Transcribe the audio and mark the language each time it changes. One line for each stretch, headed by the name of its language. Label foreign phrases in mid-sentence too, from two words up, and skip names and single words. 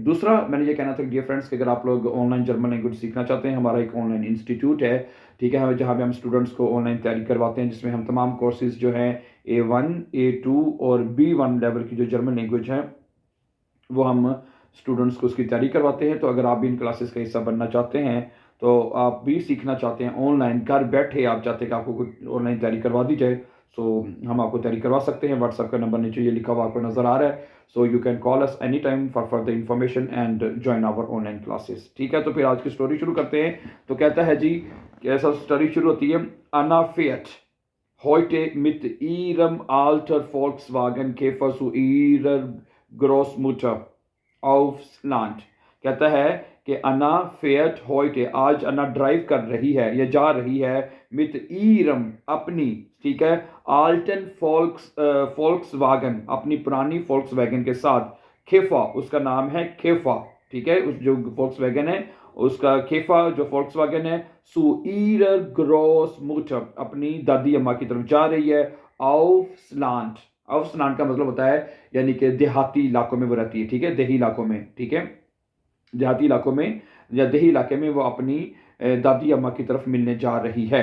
Hindi: दूसरा मैंने ये कहना था
English: dear friends
Hindi: कि अगर आप लोग
English: online German language
Hindi: सीखना चाहते हैं, हमारा एक
English: online institute
Hindi: है, ठीक है, हमें जहाँ पे हम स्टूडेंट्स को ऑनलाइन तैयारी करवाते हैं, जिसमें हम तमाम कोर्सेज जो हैं A1 A2 और B1 लेवल की जो
English: German language
Hindi: है वो हम स्टूडेंट्स को उसकी तैयारी करवाते हैं। तो अगर आप भी इन क्लासेस का हिस्सा बनना चाहते हैं, तो आप भी सीखना चाहते हैं ऑनलाइन, घर बैठे आप चाहते हैं कि आपको कुछ ऑनलाइन तैयारी करवा दी जाए, सो हम आपको तैयारी करवा सकते हैं। व्हाट्सएप का नंबर नीचे ये लिखा हुआ आपको नज़र आ रहा है,
English: so you can call us any time for further information and join our online classes.
Hindi: ठीक है, तो फिर आज की स्टोरी शुरू करते हैं। तो कहता है जी, ऐसा स्टोरी शुरू होती है।
German: Anna fährt heute mit ihrem alter Volkswagen Käfer zu ihrer Großmutter aufs Land।
Hindi: कहता है कि
German: Anna fährt heute,
Hindi: आज अन्ना ड्राइव कर रही है या जा रही है,
German: mit ihrem
Hindi: अपनी, ठीक है,
German: alten Volkswagen
Hindi: अपनी पुरानी फोल्क्स वैगन के साथ, खेफा उसका नाम है, खेफा, ठीक है, उस जो फोल्क्स वैगन है उसका खेफा जो फोल्क्स वैगन है,
German: zu ihrer Großmutter
Hindi: अपनी दादी अम्मा की तरफ जा रही है, आउफ्सलांड, आउफ्सलांड का मतलब होता है यानी कि देहाती इलाकों में वो रहती है, ठीक है, देही इलाकों में, ठीक है, देहाती इलाकों में या देही इलाके में वो अपनी दादी अम्मा की तरफ मिलने जा रही है।